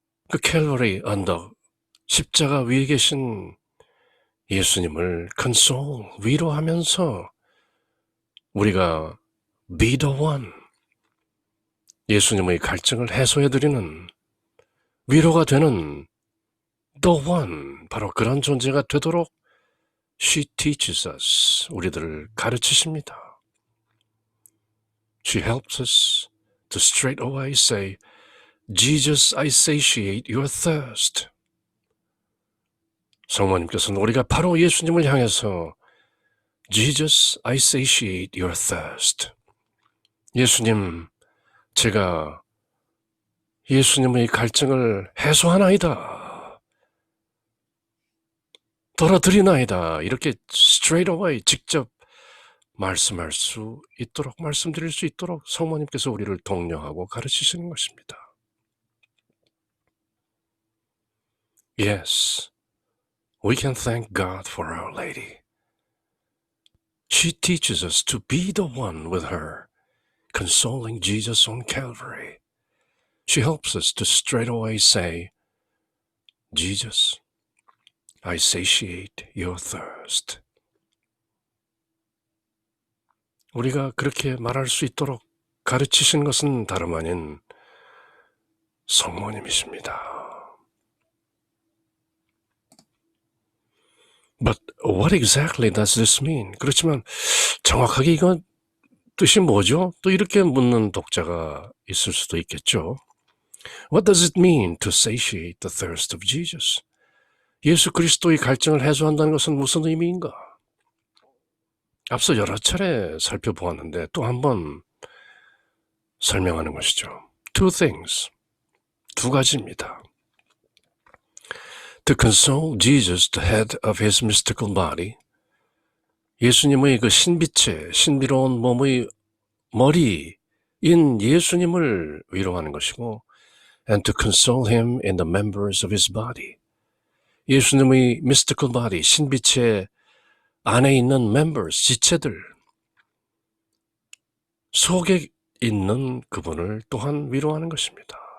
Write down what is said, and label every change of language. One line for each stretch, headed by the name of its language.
Korean: 그 캘버리 언덕, 십자가 위에 계신 예수님을
English: console,
Korean: 위로하면서 우리가
English: be the one,
Korean: 예수님의 갈증을 해소해드리는 위로가 되는
English: the one,
Korean: 바로 그런 존재가 되도록
English: She teaches us,
Korean: 우리들을 가르치십니다.
English: She helps us to straight away say, Jesus, I satiate your thirst.
Korean: 성모님께서는 우리가 바로 예수님을 향해서
English: Jesus, I satiate your thirst.
Korean: 예수님, 제가 예수님의 갈증을 해소하나이다. 덜어드리나이다. 이렇게
English: straight away
Korean: 직접 말씀할 수 있도록, 말씀드릴 수 있도록 성모님께서 우리를 독려하고 가르치시는 것입니다.
English: Yes, we can thank God for Our Lady. She teaches us to be the one with her, consoling Jesus on Calvary. She helps us to straight away say, Jesus, I satiate your thirst.
Korean: 우리가 그렇게 말할 수 있도록 가르치신 것은 다름 아닌 성모님이십니다.
English: But what exactly does this mean?
Korean: 그렇지만 정확하게 이건 뜻이 뭐죠? 또 이렇게 묻는 독자가 있을 수도 있겠죠.
English: What does it mean to satiate the thirst of Jesus?
Korean: 예수 그리스도의 갈증을 해소한다는 것은 무슨 의미인가? 앞서 여러 차례 살펴보았는데 또 한 번 설명하는 것이죠.
English: Two things,
Korean: 두 가지입니다.
English: To console Jesus, the head of his mystical body,
Korean: 예수님의 그 신비체, 신비로운 몸의 머리인 예수님을 위로하는 것이고,
English: and to console him in the members of his body, 예수님의 mystical body,
Korean: 신비체 안에 있는
English: members,
Korean: 지체들 속에 있는 그분을 또한 위로하는 것입니다.